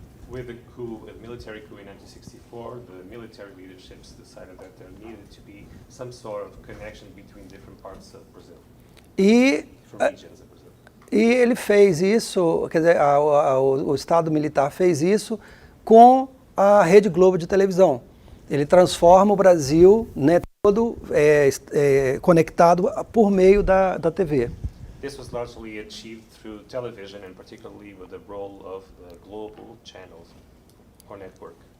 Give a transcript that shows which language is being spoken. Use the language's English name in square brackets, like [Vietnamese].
[English] With the military coup in 1964, the military leaderships decided that there needed to be some sort of connection between different parts of Brazil, different regions of Brazil. [Portuguese] E ele fez isso, quer dizer, o Estado Militar fez isso com a Rede Globo de televisão. Ele transforma o Brasil, né, todo conectado por meio da TV. [English] This was largely achieved through television, and particularly with the role of global channels or network.